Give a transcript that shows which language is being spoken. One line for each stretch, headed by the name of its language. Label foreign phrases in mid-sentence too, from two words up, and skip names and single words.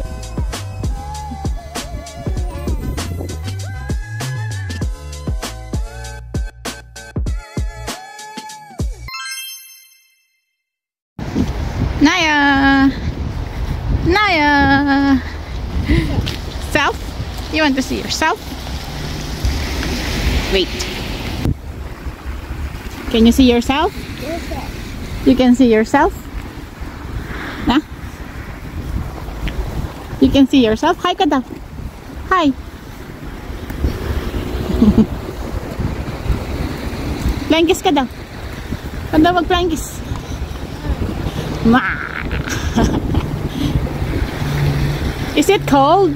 English: Naya! Naya! Self? You want to see yourself? Wait. Can you see yourself? You can see yourself? Nah? You can see yourself?
Cebuano: Hi ka daw. Hi. Plankies ka daw. Kanda mag-plankies.
English: Is it cold?